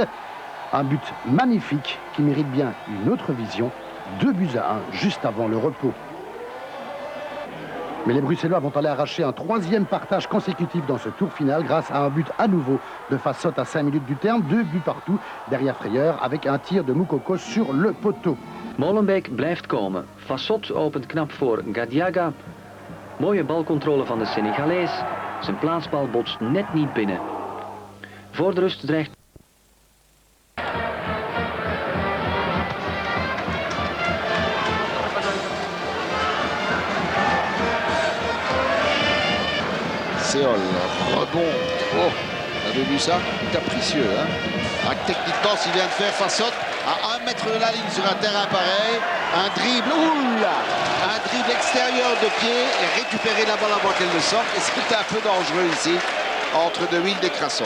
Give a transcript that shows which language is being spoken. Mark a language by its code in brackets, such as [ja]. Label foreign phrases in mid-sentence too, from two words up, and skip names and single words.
[fr] Un but magnifique qui mérite bien une autre vision. 2-1 juste avant le repos. Mais les Bruxellois vont aller arracher un 3e partage consécutif dans ce tour final grâce à un but à nouveau de Fassotte à 5 minutes du terme. 2 buts partout derrière Frayeur avec un tir de Moukoko sur le poteau. [nl] Molenbeek blijft komen. Fassotte opent knap voor Gadiaga. Mooie balcontrole van de Senegalees. Zijn plaatsbal botst net niet binnen. Voor de rust dreigt... [fr] Séol, rebond. Oh, vous avez vu ça? Capricieux, hein? Techniquement, s'il vient de faire Fassotte à 1 mètre de la ligne sur un terrain pareil, un dribble, oula, un dribble extérieur de pied et récupérer la balle avant qu'elle ne sorte. Et c'était un peu dangereux ici entre De Wilde et Crasso.